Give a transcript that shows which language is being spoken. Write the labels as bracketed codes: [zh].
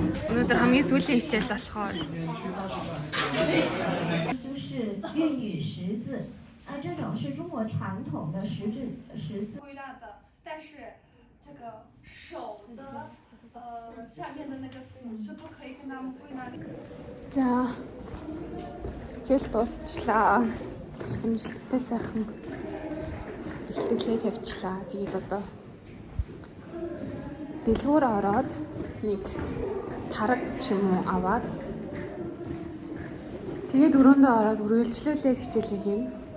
[mn] Өнөөдөр хамгийн сүүлийн хичээл болохоор [zh] 就是粤语识字，这种是中国传统的识字。归纳的，但是这个手的下面的那个词是不可以跟他们归纳的。 [mn] За хичээл дуусчлаа. Амжилттай сайхан ихтгэлээ тавьчлаа. Тэгээд одоо дэлгүүр ороод нэг тараг ч юм уу аваад тэгээд өрөөндөө ороод үргэлжлүүлээд хичээлээ хийнэ.